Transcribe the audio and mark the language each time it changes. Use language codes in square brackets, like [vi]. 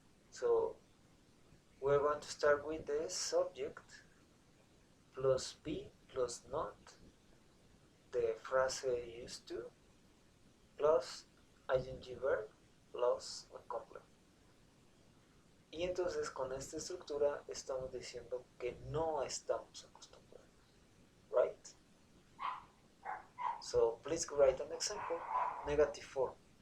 [en] So we're going to start with the subject plus be plus not, the phrase used to, plus ing verb plus a complement. [es] Y entonces con esta estructura estamos diciendo que no estamos acostumbrados. [en] Right? So please write an example. Negative form.